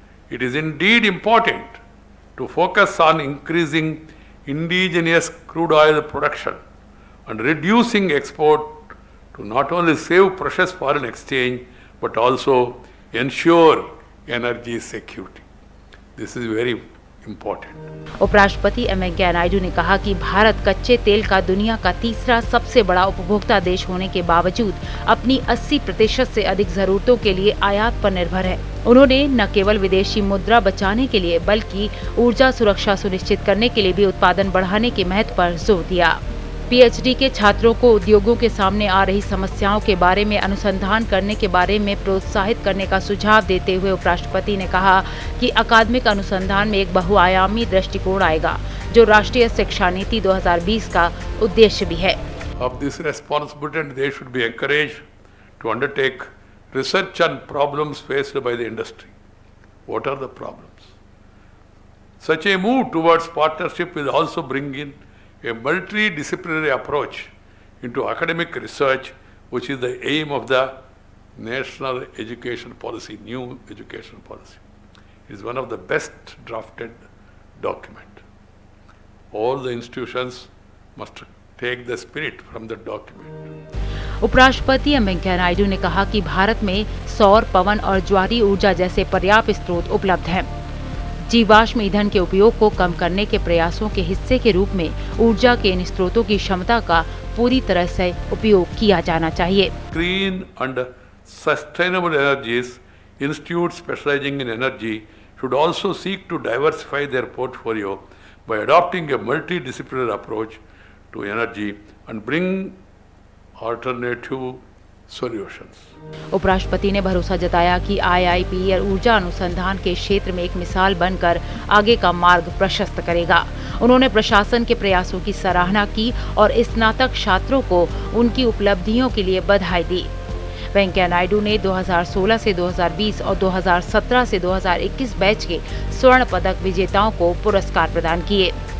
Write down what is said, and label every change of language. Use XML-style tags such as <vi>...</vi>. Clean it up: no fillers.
<en>It is indeed important to focus on increasing indigenous crude oil production and reducing export to not only save precious foreign exchange but also ensure energy security. This is very important.</en> <hi>उपराष्ट्रपति M Venkaiah Naidu ने कहा कि भारत कच्चे तेल का दुनिया का 3रा सबसे बड़ा उपभोक्ता देश होने के बावजूद अपनी 80% से अधिक जरूरतों के लिए आयात पर निर्भर है। उन्होंने न केवल विदेशी मुद्रा बचाने के लिए बल्कि ऊर्जा सुरक्षा सुनिश्चित करने के लिए भी उत्पादन बढ़ाने के महत्व पर जोर दिया। पीएचडी के छात्रों को उद्योगों के सामने आ रही समस्याओं के बारे में अनुसंधान करने के बारे में प्रोत्साहित करने का सुझाव देते हुए उपराष्ट्रपति ने कहा कि अकादमिक अनुसंधान में एक बहुआयामी दृष्टिकोण आएगा, जो राष्ट्रीय शिक्षा नीति 2020 का उद्देश्य भी है।</hi> <en>Of this responsibility, they should be encouraged to undertake research on problems faced by the industry. What are the problems? Such a move towards partnership will also bring in a multidisciplinary approach into academic research, which is the aim of the national education policy, new education policy. It is one of the best drafted document. All the institutions must take the spirit from the document.</en> <hi>उपराष्ट्रपति M Venkaiah Naidu ने कहा कि भारत में सौर, पवन और ज्वारीय ऊर्जा जैसे पर्याप्त स्रोत उपलब्ध हैं। जीवाश्म ईंधन के उपयोग को कम करने के प्रयासों के हिस्से के रूप में ऊर्जा के इन स्रोतों की क्षमता का पूरी तरह से उपयोग किया जाना चाहिए।</hi> <en>Green and sustainable energies institutes specializing in energy should also seek to diversify their portfolio by adopting a multidisciplinary approach to energy and bring alternative solutions.</en> <hi>उपराष्ट्रपति ने भरोसा जताया कि IIP ऊर्जा अनुसंधान के क्षेत्र में एक मिसाल बनकर आगे का मार्ग प्रशस्त करेगा। उन्होंने प्रशासन के प्रयासों की सराहना की और स्नातक छात्रों को उनकी उपलब्धियों के लिए बधाई दी। वेंकैया नायडू ने 2016 से 2020 और 2017 से 2021 बैच के स्वर्ण पदक विजेताओं को पुरस्कार प्रदान किए।</hi>